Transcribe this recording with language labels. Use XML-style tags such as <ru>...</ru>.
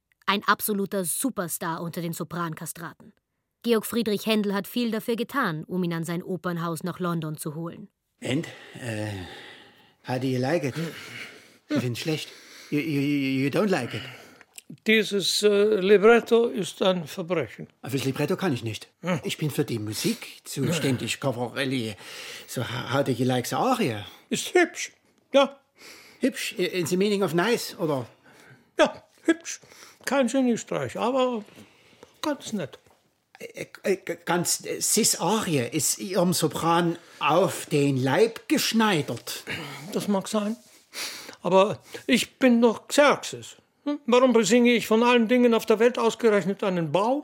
<de>Ein absoluter Superstar unter den Sopran-Kastraten. Georg Friedrich Händel hat viel dafür getan, um ihn an sein Opernhaus nach London zu holen.</de> <en>And? How do you like it?</en> <de>Ich find's schlecht.</de> <en>You don't like it?</en> <de>Dieses Libretto ist ein Verbrechen. Auf das Libretto kann ich nicht. Ich bin für die Musik zuständig, Caffarelli.</de> <en>So, how do you like the aria?</en> <de>Ist hübsch, ja. Hübsch?</de> <en>In the meaning of nice, oder?</en> <de>Ja, hübsch. Kein Geniestreich, aber ganz nett. Ganz, Sis Arie ist ihrem Sopran auf den Leib geschneidert. Das mag sein, aber ich bin doch Xerxes. Warum besinge ich von allen Dingen auf der Welt ausgerechnet einen Bau?</de>